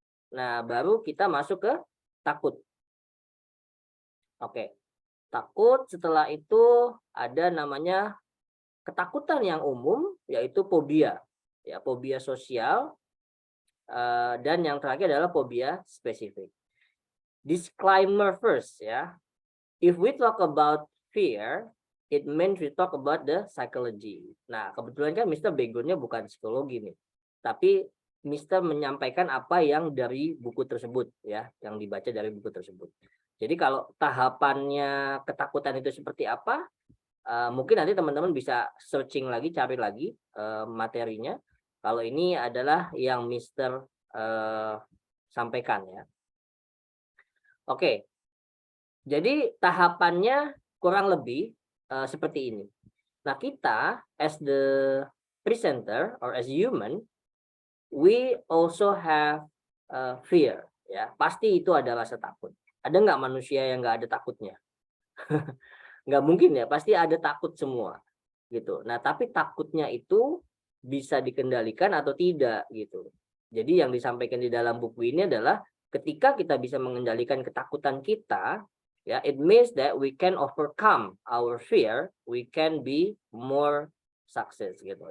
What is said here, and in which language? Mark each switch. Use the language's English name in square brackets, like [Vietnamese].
[Indonesian] Nah, baru kita masuk ke takut. Oke. Takut. Setelah itu ada namanya ketakutan yang umum, yaitu fobia, ya, fobia sosial. Dan yang terakhir adalah fobia spesifik. [English] Disclaimer first, ya. If we talk about fear, it means we talk about the psychology. [Indonesian] Nah, kebetulan kan Mr. background-nya bukan psikologi nih, tapi Mr. menyampaikan apa yang dari buku tersebut, ya, yang dibaca dari buku tersebut. Jadi kalau tahapannya ketakutan itu seperti apa, mungkin nanti teman-teman bisa searching lagi, cari lagi materinya. Kalau ini adalah yang Mr. sampaikan, ya. Oke, jadi tahapannya kurang lebih seperti ini. Nah, kita [English] as the presenter or as human, we also have fear, ya. [Indonesian] Pasti itu ada rasa takut. Ada nggak manusia yang nggak ada takutnya? Nggak mungkin, ya. Pasti ada takut semua, gitu. Nah, tapi takutnya itu bisa dikendalikan atau tidak, gitu. Jadi yang disampaikan di dalam buku ini adalah ketika kita bisa mengendalikan ketakutan kita, ya, [English] it means that we can overcome our fear, we can be more success, [Indonesian] gitu.